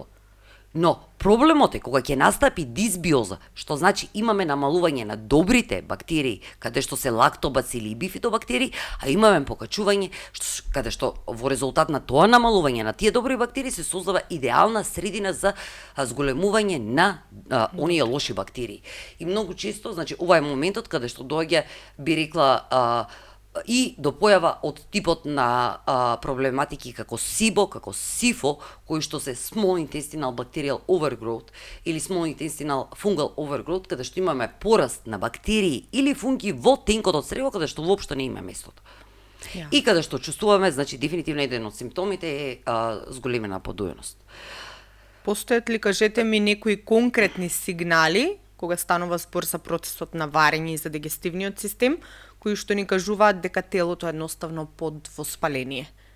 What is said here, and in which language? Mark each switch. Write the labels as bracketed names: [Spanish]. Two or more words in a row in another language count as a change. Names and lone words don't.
[Macedonian] Но проблемот е кога ќе настапи дисбиоза, што значи имаме намалување на добрите бактерии, каде што се лактобацили и бифидобактерии, а имаме покачување, каде што во резултат на тоа намалување на тие добри бактерии се создава идеална средина за зголемување на оние лоши бактерии. И многу често, значи, ова е моментот каде што доаѓа, би рекла, и до појава од типот на проблематики како SIBO, како SIFO, кои што се [English] Small Intestinal Bacterial Overgrowth [Macedonian] или [English] Small Intestinal Fungal Overgrowth, [Macedonian] каде што имаме пораст на бактерии или фунги во тенкот од црево, каде што воопшто не има местото. И каде што чувствуваме, значи, дефинитивно еден од симптомите е зголемена подојност. Постојат ли, кажете ми, некои конкретни сигнали кога станува збор за процесот на варење и за дигестивниот систем, кои што ни кажуваат дека телото е едноставно под воспаление?